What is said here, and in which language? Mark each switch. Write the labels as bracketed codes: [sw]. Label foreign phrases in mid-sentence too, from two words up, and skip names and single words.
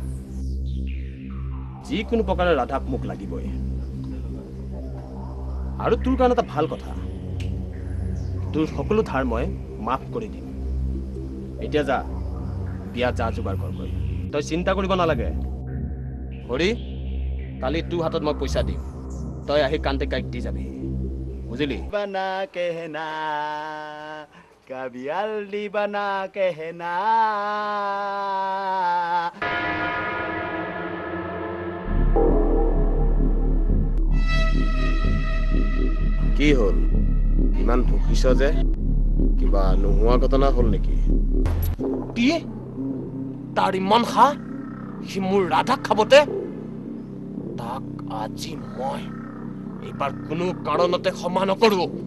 [as] যিকোনো প্ৰকাৰে ৰাধাক মোক লাগিবই আৰু তোৰ কাৰণে এটা ভাল কথা তোৰ সকলো ধাৰ মই মাফ কৰি দিম এতিয়া যা বিয়া যা যোগাৰ কৰগৈ তই চিন্তা কৰিব নালাগে হৰি কালি তোৰ হাতত মই পইচা দিম তই আহি কান্তে কাইক দি যাবি বুজিলি [hi] बना कहना कभी हल्दी बना कहना [as] কি হ'ল ইমান ভুকিছ যে কিবা নোহোৱা ঘটনা হ'ল নেকি কি তাৰ ইমান খা সি মোৰ ৰাধাক খাবতে তাক আজি মই এইবাৰ কোনো কাৰণতে ক্ষমা নকৰো